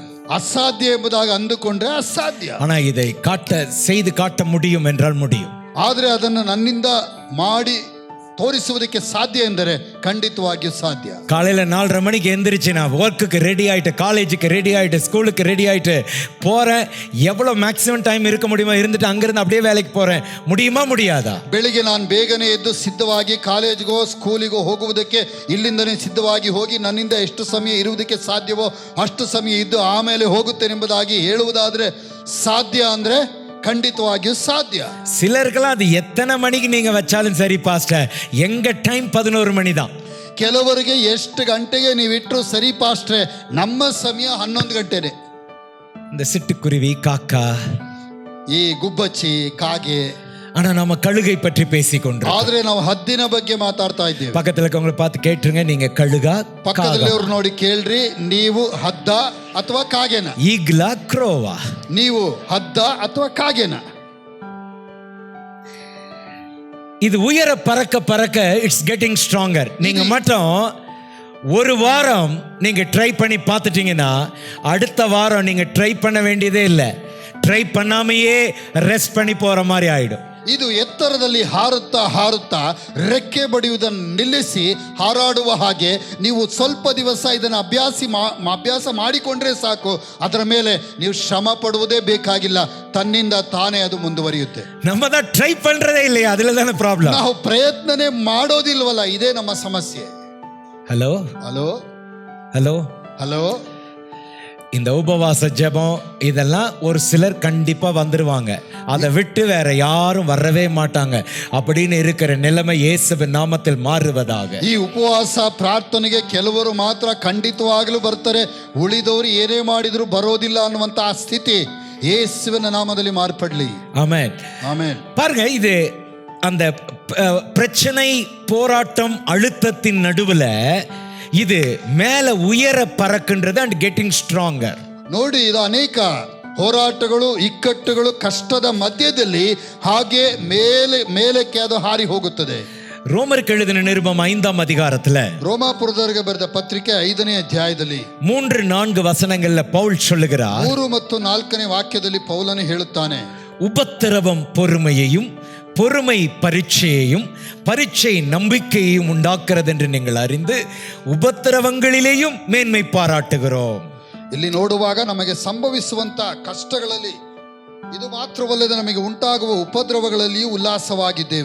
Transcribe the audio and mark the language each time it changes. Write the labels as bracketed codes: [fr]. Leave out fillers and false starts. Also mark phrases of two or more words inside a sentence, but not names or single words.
[kn] ಅಸಾಧ್ಯ ಎಂಬುದಾಗಿ ಅಂದುಕೊಂಡ್ರೆ ಅಸಾಧ್ಯ. [ta] ஆனா இதை செய்து காட்ட முடியும் என்றால் முடியும். [kn] ಆದ್ರೆ ಅದನ್ನು ನನ್ನಿಂದ ಮಾಡಿ ತೋರಿಸುವುದಕ್ಕೆ ಸಾಧ್ಯ ಎಂದರೆ ಖಂಡಿತವಾಗಿಯೂ ಸಾಧ್ಯ. [ta] காலையில 4:30 மணிக்கு எந்திரிச்சு நான் ஒர்க்குக்கு ரெடி ஆயிட்டு, காலேஜுக்கு ரெடி ஆயிட்டு, ஸ்கூலுக்கு ரெடி ஆயிட்டு போறேன். எவ்வளவு [en] maximum time [ta] இருக்க முடியுமா இருந்துட்டு அங்கிருந்து அப்படியே வேலைக்கு போறேன். முடியுமா முடியாதா? [kn] ಬೆಳಿಗ್ಗೆ ನಾನು ಬೇಗನೆ ಎದ್ದು ಸಿದ್ಧವಾಗಿ ಕಾಲೇಜ್ಗೋ ಸ್ಕೂಲಿಗೋ ಹೋಗುವುದಕ್ಕೆ ಇಲ್ಲಿಂದನೇ ಸಿದ್ಧವಾಗಿ ಹೋಗಿ ನನ್ನಿಂದ ಎಷ್ಟು ಸಮಯ ಇರುವುದಕ್ಕೆ ಸಾಧ್ಯವೋ ಅಷ್ಟು ಸಮಯ ಇದ್ದು ಆಮೇಲೆ ಹೋಗುತ್ತೇನೆಂಬುದಾಗಿ ಹೇಳುವುದಾದ್ರೆ ಸಾಧ್ಯ ಅಂದ್ರೆ ಖಂಡಿತವಾಗಿಯೂ ಸಾಧ್ಯ. [ta] சிலருக்கெல்லாம் அது எத்தனை மணிக்கு நீங்க வச்சாலும் சரி பாஸ்டர், எங்க டைம் 11 மணி தான். [kn] ಕೆಲವರಿಗೆ ಎಷ್ಟು ಗಂಟೆಗೆ ನೀವು ಇಟ್ಟರು ಸರಿ ಪಾಸ್ಟ್ರೆ, ನಮ್ಮ ಸಮಯ 11 ಗಂಟೆನೆ. [ta] இந்த சிட்டுக்குருவி, காக்கா, [kn] ಈ ಗುಬ್ಬಚ್ಚಿ, ಕಾಗೆ. [ta] ஆனா நம்ம கழுகை பற்றி பேசிக்கொண்டோம். [kn] ಆದ್ರೆ ನಾವು ಹದ್ದಿನ ಬಗ್ಗೆ ಮಾತಾಡ್ತಾ ಇದ್ದೇವೆ. [ta] பக்கத்துல இருக்கவங்களை பார்த்து கேட்டுருங்க, நீங்க கழுகா [kn] ಪಕ್ಕದಲ್ಲಿಯವರು ನೋಡಿ ಕೇಳ್ರಿ, ನೀವು ಹದ್ದ ಅಥವಾ ಕಾಗೆನ? ಈಗ್ಲಾ ಕ್ರೋವಾ? ನೀವು ಹದ್ದ ಅಥವಾ ಕಾಗೆನ? [ta] இது உயர பறக்க பறக்க [en] it's getting stronger. [ta] நீங்க மட்டும் ஒரு வாரம் நீங்க ட்ரை பண்ணி பார்த்துட்டீங்கன்னா அடுத்த வாரம் நீங்க ட்ரை பண்ண வேண்டியதே இல்லை. ட்ரை பண்ணாமையே ரெஸ்ட் பண்ணி போற மாதிரி ஆயிடும். [kn] ಇದು ಎತ್ತರದಲ್ಲಿ ಹಾರುತ್ತಾ ಹಾರುತ್ತಾ ರೆಕ್ಕೆ ಬಡಿಯುವುದನ್ನು ನಿಲ್ಲಿಸಿ ಹಾರಾಡುವ ಹಾಗೆ ನೀವು ಸ್ವಲ್ಪ ದಿವಸ ಇದನ್ನು ಅಭ್ಯಾಸ ಮಾಡಿಕೊಂಡ್ರೆ ಸಾಕು. ಅದರ ಮೇಲೆ ನೀವು ಶ್ರಮ ಪಡುವುದೇ ಬೇಕಾಗಿಲ್ಲ, ತನ್ನಿಂದ ತಾನೇ ಅದು ಮುಂದುವರಿಯುತ್ತೆ. [ta] நம்ம தான் ட்ரை பண்றதே இல்லையா, அதுல தான ப்ராப்ளம். [kn] ನಾವು ಪ್ರಯತ್ನನೇ ಮಾಡೋದಿಲ್ವಲ್ಲ, ಇದೇ ನಮ್ಮ ಸಮಸ್ಯೆ. [ta] ஹலோ [kn] ಹಲೋ [ta] ஹலோ [kn] ಹಲೋ. [ta] இந்த உபவாச ஜெபம் இதெல்லாம் ஒரு சிலர் கண்டிப்பா வந்துருவாங்க, அதை விட்டு வேற யாரும் வரவே மாட்டாங்க. அப்படின்னு இருக்கிற நிலைமை இயேசுவின் நாமத்தில் மாறுவதாக. [kn] ಈ ಉಪವಾಸ ಪ್ರಾರ್ಥನೆಗೆ ಕೆಲವರು ಮಾತ್ರ ಖಂಡಿತವಾಗಲೂ ಬರ್ತಾರೆ, ಉಳಿದವರು ಏನೇ ಮಾಡಿದ್ರು ಬರೋದಿಲ್ಲ ಅನ್ನುವಂತ ಆ ಸ್ಥಿತಿ ಯೇಸುವಿನ ನಾಮದಲ್ಲಿ ಮಾರ್ಪಡಲಿ. [ta] ஆமென் [kn] ಆಮೆನ್. [ta] பாருங்க, இது அந்த பிரச்சனை, போராட்டம், அழுத்தத்தின் நடுவுல இது மேல உயர பறக்கின்றது [en] and getting stronger. [kn] ನೋಡಿ, ಇದು ಅನೇಕ ಹೋರಾಟಗಳು, ಇಕ್ಕಟ್ಟುಗಳು, ಕಷ್ಟದ ಮಧ್ಯದಲ್ಲಿ ಹಾಗೆ ಮೇಲಕ್ಕೆ ಅದು ಹಾರಿ ಹೋಗುತ್ತದೆ. [ta] ரோமருக்கு எழுதின நிருபம் 5ஆம் அதிகாரத்துல, [kn] ರೋಮಾಪುರದವರಿಗೆ ಬರೆದ ಪತ್ರಿಕೆ 5ನೇ ಅಧ್ಯಾಯದಲ್ಲಿ [ta] 3-4 வசனங்கள்ல பவுல் சொல்லுகிறார், [kn] 3 ಮತ್ತು 4ನೇ ವಾಕ್ಯದಲ್ಲಿ ಪೌಲನು ಹೇಳುತ್ತಾನೆ, [ta] உபத்திரவம் பொறுமையையும், பொறுமை பரீட்சையையும், பரீட்சை நம்பிக்கையையும் உண்டாக்குறது என்று நீங்கள் அறிந்து உபத்திரவங்களிலேயும் மேன்மை பாராட்டுகிறோம். [kn] ಇಲ್ಲಿ ನೋಡುವಾಗ ನಮಗೆ ಸಂಭವಿಸುವಂತ ಕಷ್ಟಗಳಲ್ಲಿ ಇದು ಮಾತ್ರವಲ್ಲದೆ ನಮಗೆ ಉಂಟಾಗುವ ಉಪದ್ರವಗಳಲ್ಲಿಯೂ ಉಲ್ಲಾಸವಾಗಿದ್ದೇವೆ.